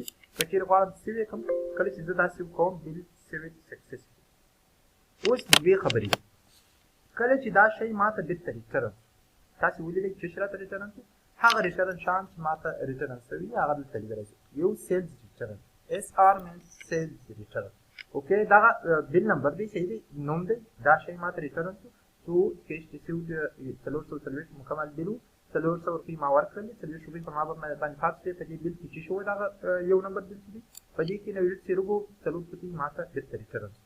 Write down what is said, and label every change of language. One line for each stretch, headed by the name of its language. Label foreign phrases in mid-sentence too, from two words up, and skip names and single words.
Pashto: که چیرې غواړم سیو یې کړم، کله چې زه دا سیو کوم
English: delete save successful.
Pashto: اوس دوې خبرې دي. کله چې دا شی ما ته بېرته ریټرن، تاسې ولیدئ چې څه راته ریټرن شو، هغه ریټرن شیان چې ما ته ریټرن شوي هغه دلته لیدلی شو. یو
English: sales return, SR means sales return.
Pashto: اوکې، دغه
English: bill number
Pashto: دی، صحیح دی، نوم دی، دا شی ما ته ریټرن شو. څو
English: cash received
Pashto: 440 مکمل بیل و، 400 روپۍ ما ورکړلې، 40 روپۍ په ما باندې پاتې شوې. په دې بیل کې چې شو دغه یو نمبر بیل چې دی، په دې کې نویډیټ سیروپ 4 روپۍ ما ته بېرته ریټرن شو.